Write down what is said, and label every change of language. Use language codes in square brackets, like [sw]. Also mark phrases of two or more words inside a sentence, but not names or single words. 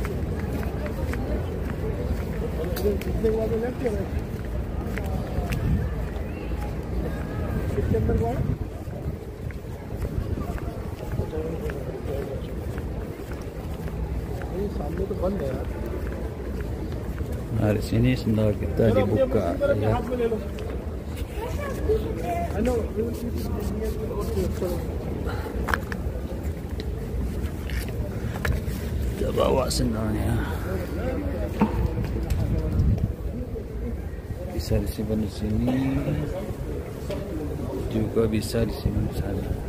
[hi] कितने के बाद लेफ्ट या राइट? कितने अंदर को आया? ये सामने तो बंद है यार। [id] Nah, di sini sendal kita dibuka ya. Kita bawa sendalnya. Bisa disimpan di sini, juga bisa disimpan di sana.